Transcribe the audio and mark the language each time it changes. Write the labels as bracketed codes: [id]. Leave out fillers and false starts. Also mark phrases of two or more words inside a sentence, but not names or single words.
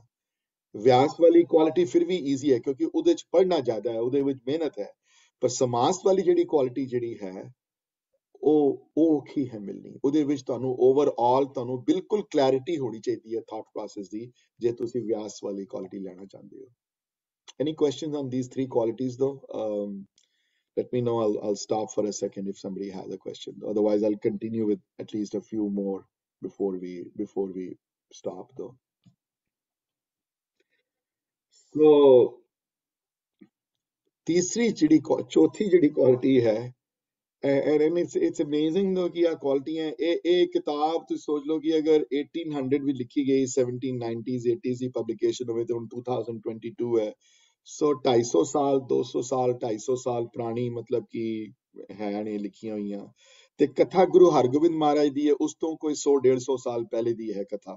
[pa] ਵਿਆਸ ਵਾਲੀ ਕੁਆਲਿਟੀ ਫਿਰ ਵੀ ਈਜ਼ੀ ਹੈ ਕਿਉਂਕਿ ਉਹਦੇ 'ਚ ਪੜ੍ਹਨਾ ਜ਼ਿਆਦਾ ਹੈ, ਉਹਦੇ ਵਿੱਚ ਮਿਹਨਤ ਹੈ, ਪਰ ਸਮਾਸ ਵਾਲੀ ਜਿਹੜੀ ਕੁਆਲਿਟੀ ਜਿਹੜੀ ਹੈ ਉਹ ਔਖੀ ਹੈ ਮਿਲਣੀ। ਉਹਦੇ ਵਿੱਚ ਤੁਹਾਨੂੰ ਓਵਰਆਲ ਤੁਹਾਨੂੰ ਬਿਲਕੁਲ ਕਲੈਰਿਟੀ ਹੋਣੀ ਚਾਹੀਦੀ ਹੈ [en] thought process [pa] ਦੀ, ਜੇ ਤੁਸੀਂ ਵਿਆਸ ਵਾਲੀ ਕੁਆਲਿਟੀ ਲੈਣਾ ਚਾਹੁੰਦੇ ਹੋ। [en] Any questions on these 3 qualities though? Let me know. I'll stop for a second if somebody has a question. Otherwise, I'll continue with at least a few more before we stop though. [pa] So ਚੌਥੀ ਜਿਹੜੀ ਕੁਆਲਿਟੀ ਹੈ, [en] and it's amazing though [pa] कि ਕੁਆਲਿਟੀਆਂ ਇਹ ਕਿਤਾਬ ਤੁਸੀਂ ਸੋਚ ਲਓ ਕਿ ਅਗਰ 1800 ਵੀ ਲਿਖੀ ਗਈ, 1790s 80s ਦੀ ਪਬਲਿਕੇਸ਼ਨ ਹੋਵੇ ਤੇ ਹੁਣ 2022 ਹੈ, ਸੋ 250 ਸਾਲ 200 ਸਾਲ 250 ਸਾਲ ਪੁਰਾਣੀ ਮਤਲਬ ਕਿ ਹੈ ਨੇ ਲਿਖੀਆਂ ਹੋਈਆਂ। ਤੇ ਕਥਾ ਗੁਰੂ ਹਰਗੋਬਿੰਦ ਮਹਾਰਾਜ ਦੀ ਹੈ, ਉਸ ਤੋਂ ਕੋਈ 100-150 ਸਾਲ ਪਹਿਲੇ ਦੀ ਹੈ ਕਥਾ।